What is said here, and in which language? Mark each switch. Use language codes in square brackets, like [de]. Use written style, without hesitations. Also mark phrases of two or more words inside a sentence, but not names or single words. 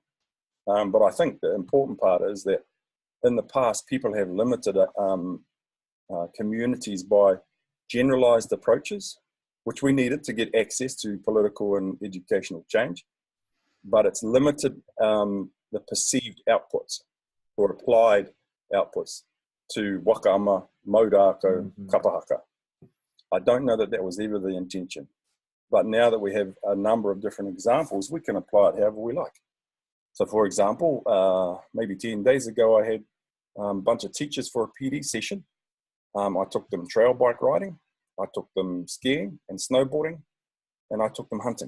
[en] But I think the important part is that in the past, people have limited communities by generalized approaches, which we needed to get access to political and educational change. But it's limited the perceived outputs or applied outputs to [mi] wakaama, maudako, kapahaka. [en] I don't know that was ever the intention. But now that we have a number of different examples, we can apply it however we like. So for example, maybe 10 days ago, I had a bunch of teachers for a PD session. I took them trail bike riding, I took them skiing and snowboarding, and I took them hunting.